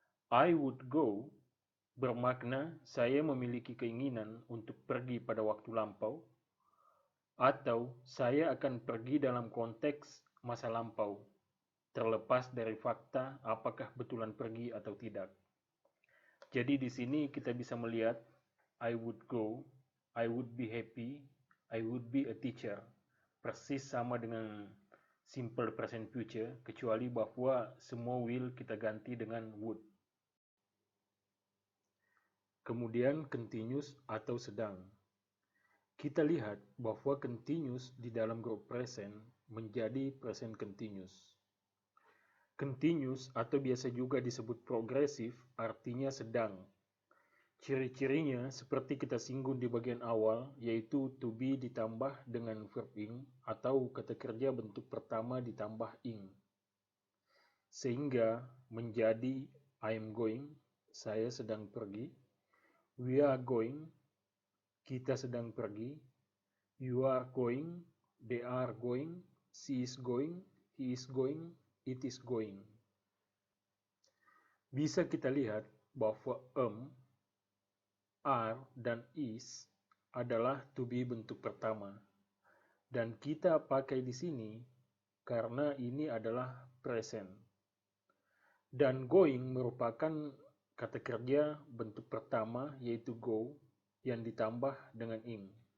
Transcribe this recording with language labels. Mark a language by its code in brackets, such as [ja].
[en] I would go [id] bermakna saya memiliki keinginan untuk pergi pada waktu lampau atau saya akan pergi dalam konteks masa lampau, terlepas dari fakta apakah betulan pergi atau tidak. Jadi di sini kita bisa melihat [en] I would go, I would be happy, I would be a teacher. [id] Persis sama dengan simple present future, kecuali bahwa semua will kita ganti dengan would. Kemudian continuous atau sedang. Kita lihat bahwa continuous di dalam grup present menjadi present continuous. Continuous atau biasa juga disebut progresif artinya sedang. Ciri-cirinya seperti kita singgung di bagian awal, yaitu to be ditambah dengan verb ing atau kata kerja bentuk pertama ditambah ing. Sehingga menjadi [en] I am going, [id] saya sedang pergi, [en] we are going, [id] kita sedang pergi, [en] you are going, they are going, she is going, he is going, it is going. [id] Bisa kita lihat bahwa are, dan is adalah to be bentuk pertama. Dan kita pakai di sini karena ini adalah present. Dan going merupakan kata kerja bentuk pertama yaitu go yang ditambah dengan ing.